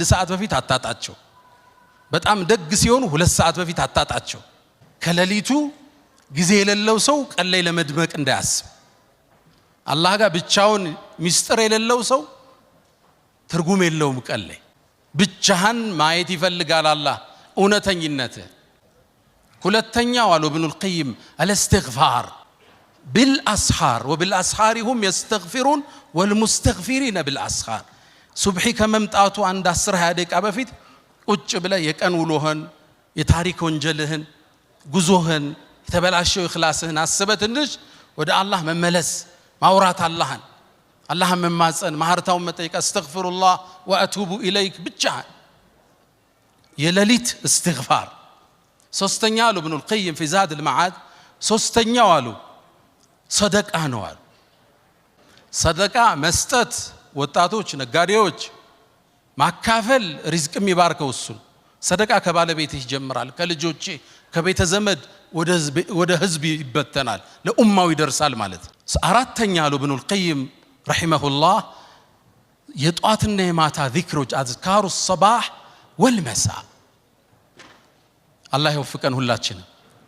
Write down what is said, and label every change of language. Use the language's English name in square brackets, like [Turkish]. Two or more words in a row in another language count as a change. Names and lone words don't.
[Amharic] ሰዓት በፊት አታጣቸው። በጣም ደግ ሲሆኑ 2 ሰዓት በፊት አታጣቸው። ከሌሊቱ ጊዜ የሌለው ሰው ቀን ላይ ለመድመቅ እንዳያስብ። አላህ ጋር ብቻውን ሚስጥር የሌለው ሰው ትርጉም የለውም። ቀን ላይ ብቻህን ማየት ይፈልጋል አላህ እውነተኝነት። ሁለተኛው አሉ ኢብኑል ቀይም አልእስትግፋር [Arabic] بالأسحار وبالأسحار هم يستغفرون والمستغفرين بالأسحار። [Amharic] ሱብሂ ከመምጣቱ 10-20 ደቂቃ በፊት ቁጭ ብለህ የቀን ውሎህን የታሪክ ወንጀልህን ጉዞህን የተበላሸው ኢኽላስህን አስበህ ትንሽ ወደ አላህ መመለስ ማውራት አላህን መማፀን ማህርታውን መጠየቅ [Arabic] أستغفر الله وأتوب إليك [Amharic] ብቻ የሌሊት እስትግፋር። ሶስተኛ አሉ ኢብኑል ቀይም [Arabic] في زاد المعاد [Amharic] ሶስተኛው አሉ ሰደቃ ነው አሉ። ሰደቃ መስጠት ወጣቶች ነጋዴዎች ማካፈል ሪዝቅ የሚባርከው እሱ። ሰደቃ ከባለቤትህ ይጀምራል፣ ከልጆች ከቤተ ዘመድ ወደ ህዝብ ይበተናል፣ ለኡማው ይደርሳል ማለት። አራተኛ አሉ ኢብኑል ቀይም ረሂመሁላህ የጧትና የማታ ዚክሮች አዝካሩ [Arabic] الصباح والمساء። [Amharic] አላህ ይወፍቀን ሁላችንም።